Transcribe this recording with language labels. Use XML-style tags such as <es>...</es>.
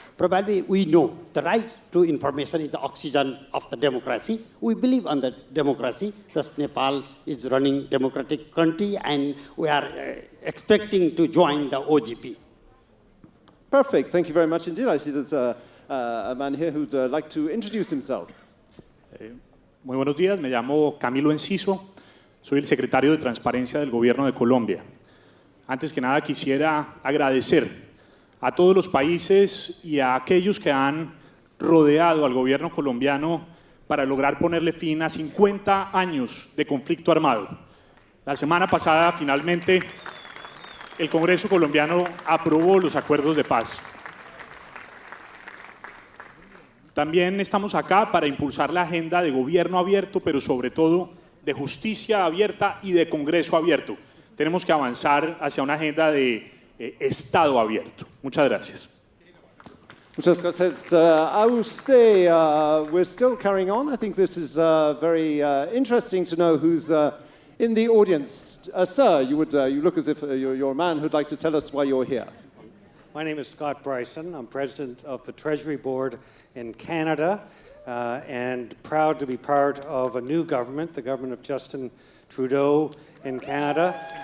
<en>Probably we know the right to information is the oxygen of the democracy. We believe on the democracy. Thus Nepal is running democratic country and we are expecting to join the OGP. Perfect. Thank you very much indeed. I see there's a man here who'd like to introduce himself.</en> <es>Muy buenos días. Me llamo Camilo Enciso. Soy el secretario de Transparencia del Gobierno de Colombia. Antes que nada quisiera agradecer a todos los países y a aquellos que han rodeado al gobierno colombiano para lograr ponerle fin a 50 años de conflicto armado. La semana pasada, finalmente, el Congreso colombiano aprobó los acuerdos de paz. También estamos acá para impulsar la agenda de gobierno abierto, pero sobre todo de justicia abierta y de Congreso abierto. Tenemos que avanzar hacia una agenda de Estado abierto. Muchas gracias. Muchas gracias a usted.</es> <en>We're still carrying on. I think this is very interesting to know who's in the audience. Sir, you look as if you're a man who'd like to tell us why you're here. My name is Scott Bryson. I'm president of the Treasury Board in Canada and proud to be part of a new government, the government of Justin Trudeau in Canada.</en>